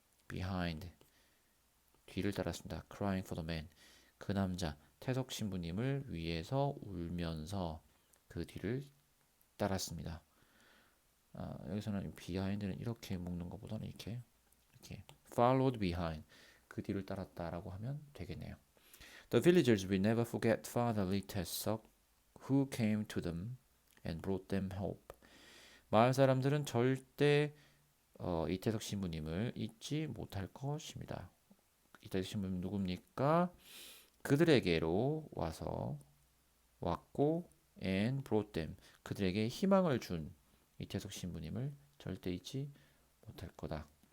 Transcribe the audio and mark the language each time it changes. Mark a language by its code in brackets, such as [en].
[ko] behind, 뒤를 따랐습니다. crying for the man, 그 남자 태석 신부님을 위해서 울면서 그 뒤를 따랐습니다. 여기서는 behind는 이렇게 묶는 것보다는 이렇게 followed behind, 그 뒤를 따랐다라고 하면 되겠네요. [en] The villagers will never forget Father Lee Taesok, who came to them and brought them hope. [ko] 마을 사람들은 절대 이태석 신부님을 잊지 못할 것입니다. 이태석 신부님 누굽니까? 그들에게로 왔고 and brought them, 그들에게 희망을 준 이태석 신부님을 절대 잊지 못할 거다.